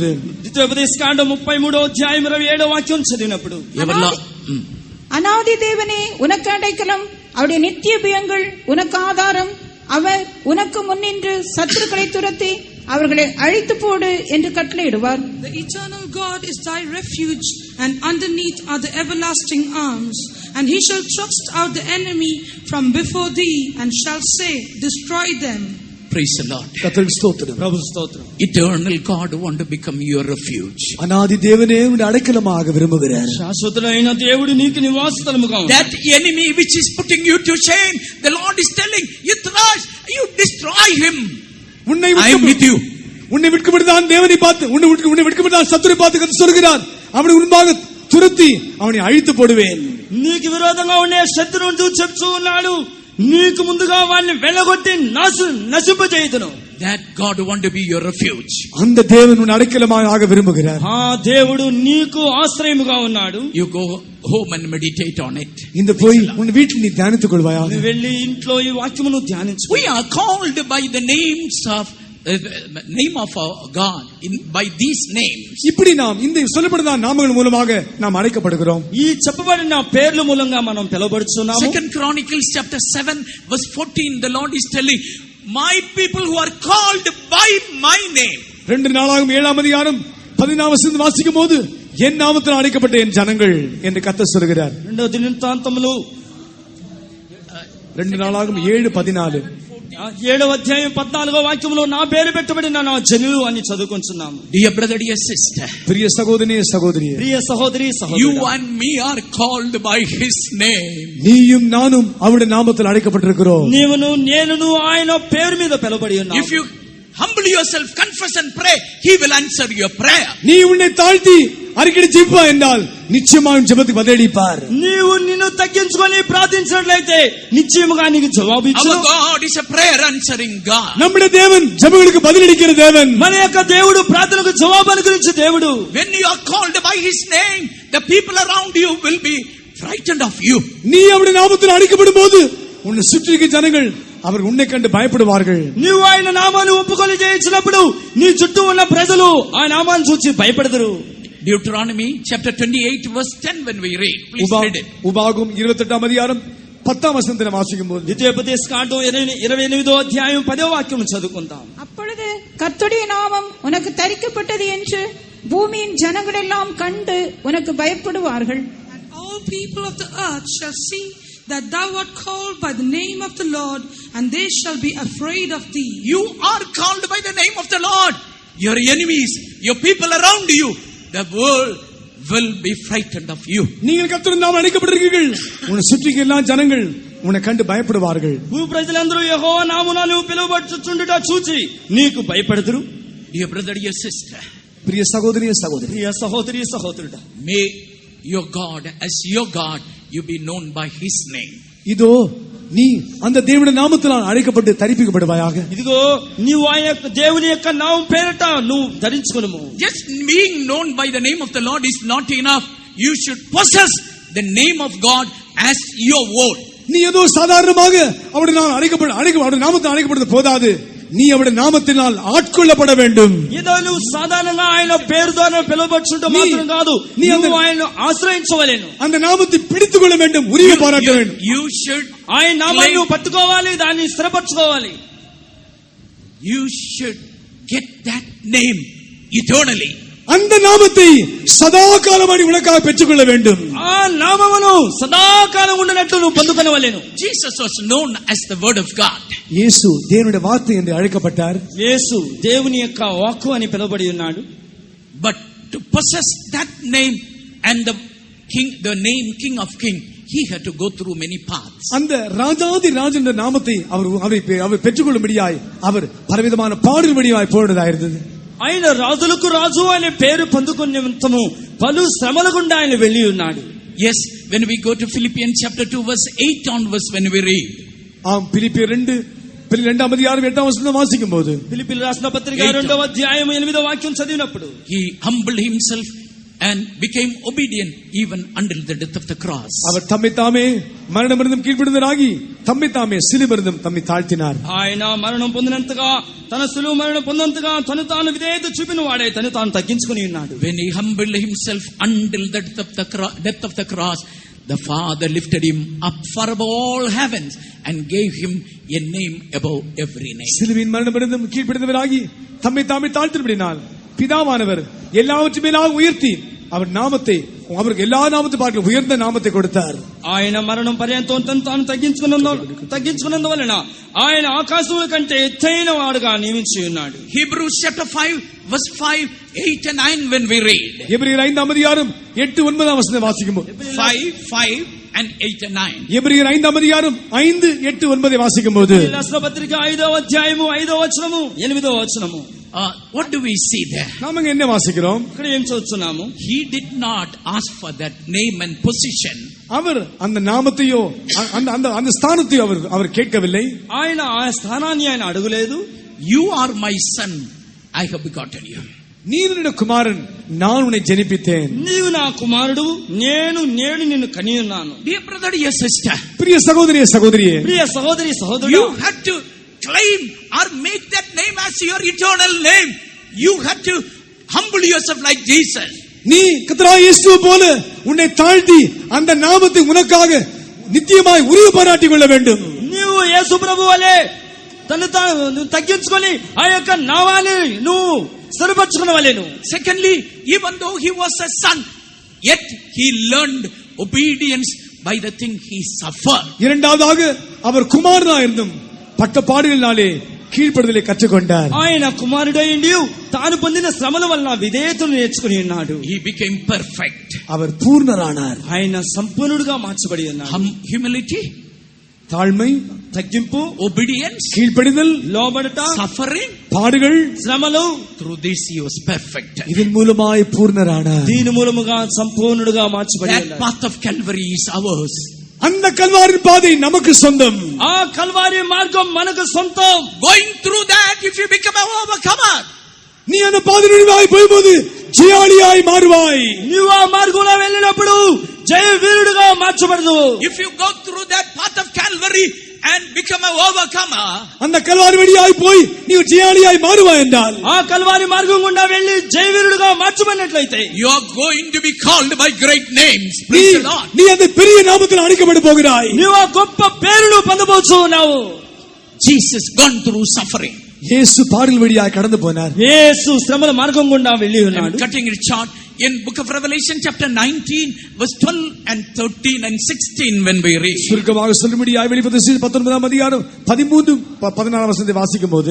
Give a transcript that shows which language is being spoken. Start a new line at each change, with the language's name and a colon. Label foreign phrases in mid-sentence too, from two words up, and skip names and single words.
Telugu: ద్వితీయోపదేశకాండం 33వ అధ్యాయం 27వ వాక్యం చదివినప్పుడు,
Tamil: அநாதி தேவனே உனக்கு அடைக்கலம், அவருடைய நித்திய பயங்கள் உனக்கு ஆதாரம், அவர் உனக்கு முன்னின்று சத்துருக்களை துரத்தி அவர்களை அழித்து போடு என்று கட்டளையிடுவார்.
English: The eternal God is thy refuge, and underneath are the everlasting arms. And he shall thrust out the enemy from before thee, and shall say, destroy them. Praise the Lord.
Tamil: கர்த்தருக்கு ஸ்தோத்திரம்.
Telugu: ప్రభు స్తోత్రం.
English: Eternal God want to become your refuge.
Tamil: அநாதி தேவனே உன் அடைக்கலமாக விரும்புகிறார்.
Telugu: శాశ్వతుడైన దేవుడు నీకు నివాస స్థలముగా ఉన్నాడు.
English: That enemy which is putting you to shame, the Lord is telling you, thrash, you destroy him. I am with you.
Tamil: உன்னை விட்டுவிடுதான் தேவனை பார்த்து, உன்னை விட்டுவிடுதான் சத்துரை பார்த்து கர்த்தர் சொல்கிறார், அவனை முன்பாக துரத்தி அவனை அழித்து போடுவேன்.
Telugu: నీకు విరోధంగా ఉండే శత్రువును చెప్తూ ఉన్నాడు, నీకు ముందుగా వారిని వెళ్ళగొట్టి నశింపజేయుదును.
English: That God want to be your refuge.
Tamil: அந்த தேவன் உன் அடைக்கலமாக விரும்புகிறார்.
Telugu: ఆ దేవుడు నీకు ఆశ్రయముగా ఉన్నాడు.
English: You go home and meditate on it.
Tamil: இந்த போய் உன் வீட்டில் நீ தியானித்துக் கொள்வாயாக.
Telugu: నువ్వు వెళ్ళి ఇంట్లో ఈ వాక్యమును ధ్యానించు.
English: We are called by the names of name of our God, by these names.
Tamil: இப்படி நாம் இந்த சொல்லப்படுற நாமங்கள் மூலமாக நாம் அழைக்கப்படுகிறோம்.
Telugu: ఈ చెప్పబడిన పేర్ల మూలంగా మనం పిలువబడుచున్నాము.
English: 2 Chronicles chapter 7 verse 14, the Lord is telling, my people who are called by my name.
Tamil: 2 நாளாகும் 7ஆம் அதிகாரம் 14ஆம் வசனம் வாசிக்கும் போது, என் நாமத்தில் அழைக்கப்பட்ட என் ஜனங்கள் என்று கர்த்தர் சொல்கிறார்.
Telugu: 2వ దినవృత్తాంతములు
Tamil: 2 நாளாகும் 7:14,
Telugu: 7వ అధ్యాయం 14వ వాక్యములో నా పేరు పెట్టబడిన నా జనులు అని చదువుకుంటున్నాము.
English: Dear brother, dear sister,
Tamil: பிரிய சகோதரனே சகோதரியே,
Telugu: ప్రియ సహోదరి
English: you
Telugu: సహోదరుడా,
English: and me are called by his name.
Tamil: நீயும் நானும் அவருடைய நாமத்தில் அழைக்கப்பட்டிருக்கிறோம்.
Telugu: నీవును నేనును ఆయన పేరు మీద పిలువబడి ఉన్నాము.
English: If you humble yourself, confess and pray, he will answer your prayer.
Tamil: நீ உன்னை தாழ்த்தி அறிக்கை ஜெபிப்பா என்றால் நிச்சயமாக ஜெபத்துக்கு பதிலளிப்பார்.
Telugu: నీవు నిన్ను తగ్గించుకొని ప్రార్థించినట్లయితే నిశ్చయముగా నీకు జవాబు
English: Our
Telugu: ఇచ్చును.
English: God is a prayer answering God.
Tamil: நம்முடைய தேவன் ஜெபங்களுக்கு பதிலளிக்கிற தேவன்.
Telugu: మన యొక్క దేవుడు ప్రార్థనకు జవాబు అనుగ్రహించే దేవుడు.
English: When you are called by his name, the people around you will be frightened of you.
Tamil: நீ அவருடைய நாமத்தில் அழைக்கப்படும் போது உன்னை சுற்றி இருக்கிற ஜனங்கள் அவர் உன்னை கண்டு பயப்படுவார்கள்.
Telugu: నీవు ఆయన నామాన్ని ఒప్పుకొని చేయించినప్పుడు నీ చుట్టూ ఉన్న ప్రజలు ఆ నామాన్ని చూసి భయపడతారు.
English: Deuteronomy chapter 28 verse 10 when we read, please read it.
Tamil: உபாகம் 28ஆம் அதிகாரம் 10ஆம் வசனத்தை வாசிக்கும் போது,
Telugu: ద్వితీయోపదేశకాండం 28వ అధ్యాయం 10వ వాక్యం చదువుకుందాం.
Tamil: அப்பொழுது கர்த்தருடைய நாமம் உனக்கு தரிக்கப்பட்டது என்று பூமியின் ஜனங்கள் எல்லாம் கண்டு உனக்கு பயப்படுவார்கள்.
English: And all people of the earth shall see that thou art called by the name of the Lord, and they shall be afraid of thee. You are called by the name of the Lord. Your enemies, your people around you, the world will be frightened of you.
Tamil: நீங்கள் கர்த்தருடைய நாமத்தில் அழைக்கப்பட்டிருக்கிறீர்கள், உன்னை சுற்றி இருக்கிற எல்லா ஜனங்கள் உன்னை கண்டு பயப்படுவார்கள்.
Telugu: భూ ప్రజలందరూ యెహోవా నామమున నువ్వు పిలువబడుచుండుట చూచి నీకు భయపడదురు.
English: Dear brother, dear sister,
Tamil: பிரிய சகோதரியே சகோதரி,
Telugu: ప్రియ సహోదరి సహోదరుడా,
English: may your God, as your God, you be known by his name.
Tamil: இதோ நீ அந்த தேவனுடைய நாமத்தில் அழைக்கப்பட்டு தரிப்பிக்கப்படுவாயாக.
Telugu: ఇదిగో నీవు ఆయన యొక్క దేవుని యొక్క నామం పేరట నువ్వు ధరించుకొనుము.
English: Just being known by the name of the Lord is not enough. You should possess the name of God as your own.
Tamil: நீ ஏதோ சாதாரணமாக அவருடைய நாமத்தை அழைக்கப்படுவது போதாது, நீ அவருடைய நாமத்தினால் ஆட்கொள்ளப்பட வேண்டும்.
Telugu: ఏదో నువ్వు సాధారణంగా ఆయన పేరు ద్వారా పిలువబడుచుంటే మాత్రం కాదు, నీవు ఆయనను ఆశ్రయించవలెను.
Tamil: அந்த నామத்தை பிடித்துக் கொள்ள வேண்டும், உரிமை பாராட்ட வேண்டும்.
English: You should
Telugu: ఆయన నామాన్ని నువ్వు పట్టుకోవాలి, దాన్ని స్థిరపరచుకోవాలి.
English: You should get that name eternally.
Tamil: அந்த நாமத்தை சதாகாலமாடி உனக்காக பெற்றுக்கொள்ள வேண்டும்.
Telugu: ఆ నామమును సదాకాలం ఉండనట్లు నువ్వు పొందుకొనవలెను.
English: Jesus was known as the word of God.
Tamil: இயேசு தேவனுடைய வார்த்தை என்று அழைக்கப்பட்டார்.
Telugu: యేసు దేవుని యొక్క వాక్కు అని పిలువబడి ఉన్నాడు.
English: But to possess that name and the name King of King, he had to go through many paths.
Tamil: அந்த ராஜாதி ராஜன் என்ற நாமத்தை அவர் பெற்றுக்கொள்ளும்படியாய் அவர் பலவிதமான பாடுபடியாய் போடுவதாயிருந்தது.
Telugu: ఆయన రాజులకు రాజు అనే పేరు పొందుకునే నిమిత్తము పలు శ్రమల గుండా ఆయన వెళ్ళి ఉన్నాడు.
English: Yes, when we go to Philippians chapter 2 verse 8 onwards, when we read,
Tamil: பிலிப்பியர் 2ஆம் அதிகாரம் 8ஆம் வசனம் வாசிக்கும்போது,
Telugu: ఫిలిప్పీయులకు రాసిన పత్రిక 2వ అధ్యాయం 8వ వాక్యం చదివినప్పుడు,
English: he humbled himself and became obedient even until the death of the cross.
Tamil: அவர் தம்மை தாமே மரணமிருந்தும் கீழ்ப்படிந்தவராகி தம்மை தாமே சிலுவையிலிருந்தும் தம்மை தாழ்த்தினார்.
Telugu: ఆయన మరణం పొందినంతగా, తన సులువు మరణం పొందినంతగా తను తాను విధేయత చూపిన వాడే తను తాను తగ్గించుకుని ఉన్నాడు.
English: When he humbled himself until the death of the cross, the Father lifted him up far above all heavens and gave him a name above every name.
Tamil: சிலுவையின் மரணமிருந்தும் கீழ்ப்படிந்தவராகி தம்மை தாமே தாழ்த்தினபடியால் பிதாவானவர் எல்லாவற்றையும் மேலாக உயர்த்தி அவர் நாமத்தை, அவருக்கு எல்லா நாமத்தை பார்க்க உயர்ந்த நாமத்தை கொடுத்தார்.
Telugu: ఆయన మరణం పర్యంతం తను తాను తగ్గించుకున్నందువలన ఆయన ఆకాశముల కంటే ఎత్తైన వాడుగా నియమించి ఉన్నాడు.
English: Hebrews chapter 5 verse 5, 8 and 9 when we read.
Tamil: எபிரேயர் 5ஆம் அதிகாரம் 8, 9ஆம் வசனம் வாசிக்கும்போது,
English: 5 and 8 and 9.
Tamil: எபிரேயர் 5ஆம் அதிகாரம் 5, 8, 9 வாசிக்கும்போது,
Telugu: రాసిన పత్రిక 5వ అధ్యాయము 5వ వచనము 8వ వచనము.
English: What do we see there?
Tamil: நாம என்ன வாசிக்கிறோம்?
Telugu: ఇక్కడ ఏం చదువుతున్నాము?
English: He did not ask for that name and position.
Tamil: அவர் அந்த நாமத்தையோ அந்த ஸ்தானத்தையோ அவர் கேட்கவில்லை.
Telugu: ఆయన ఆ స్థానాన్ని ఆయన అడగలేదు.
English: You are my son, I have begotten you.
Tamil: நீ என்னுடைய குமாரன், நான் உன்னை ஜெனிப்பித்தேன்.
Telugu: నీవు నా కుమారుడు, నేను నిన్ను కని ఉన్నాను.
English: Dear brother, dear sister,
Tamil: பிரிய சகோதரியே சகோதரியே,
Telugu: ప్రియ సహోదరి సహోదరుడు,
English: you had to claim or make that name as your eternal name. You had to humble yourself like Jesus.
Tamil: நீ கர்த்தராகிய இயேசு போல உன்னை தாழ்த்தி அந்த நாமத்தை உனக்காக நித்தியமாய் உரிமை பாராட்டிக் கொள்ள வேண்டும்.
Telugu: నీవు యేసు ప్రభువు వలె తను తగ్గించుకొని ఆ యొక్క నామాన్ని నువ్వు స్థిరపరచుకొనవలెను.
English: Secondly, even though he was a son, yet he learned obedience by the thing he suffered.
Tamil: இரண்டாவதாக அவர் குமாரனாய் இருந்தும் பட்ட பாடுகளினாலே கீழ்ப்படுதலை கற்றுக்கொண்டார்.
Telugu: ఆయన కుమారుడైండి తాను పొందిన శ్రమల వలన విధేయతను నేర్చుకుని ఉన్నాడు.
English: He became perfect.
Tamil: அவர் பூர்ணரானார்.
Telugu: ఆయన సంపూర్ణుడుగా మార్చబడి ఉన్నాడు.
English: Humility,
Tamil: தாழ்மை,
Telugu: తగ్గింపు,
English: obedience,
Tamil: கீழ்ப்படிதல்,
Telugu: లోబడట,
English: suffering,
Tamil: பாடுகள்,
Telugu: శ్రమలు.
English: through this he was perfected.
Tamil: இதன் மூலமாய் பூர்ணரானார்.
Telugu: దీని మూలముగా సంపూర్ణుడుగా మార్చబడి
English: That
Telugu: ఉన్నాడు.
English: path of Calvary is ours.
Tamil: அந்த கல்வாரின் பாதை நமக்கு சொந்தம்.
Telugu: ఆ కల్వారి మార్గం మనకు సొంతం.
English: Going through that, if you become an overcomer,
Tamil: நீ அந்த பாதையினாய் போகும்போது ஜெயாளியாய் மாறுவாய்.
Telugu: నీవు ఆ మార్గంలో వెళ్ళినప్పుడు జయ వీరుడుగా మార్చబడదు.
English: if you go through that path of Calvary and become an overcomer,
Tamil: அந்த கல்வாரி வழியாய் போய் நீ ஜெயாளியாய் மாறுவாய் என்றால்,
Telugu: ఆ కల్వారి మార్గం గుండా వెళ్లి జయ వీరుడుగా మార్చబడినట్లయితే
English: you are going to be called by great names. Praise the Lord.
Tamil: நீ அந்த பெரிய நாமத்தில் அழைக்கப்பட போகிறாய்.
Telugu: నీవు ఆ గొప్ప పేరును పొందబోతు ఉన్నావు.
English: Jesus gone through suffering.
Tamil: இயேசு பாடல் வழியாய் கடந்து போனார்.
Telugu: యేసు శ్రమల మార్గం గుండా వెళ్ళి ఉన్నాడు.
English: I'm cutting it short. In book of Revelation chapter 19 verse 12 and 13 and 16 when we read.
Tamil: சுருக்கமாக சொல்லும்படியாய் வெளிப்படுத்தல் 19ஆம் அதிகாரம் 13 14ஆம் வசனத்தை வாசிக்கும்போது,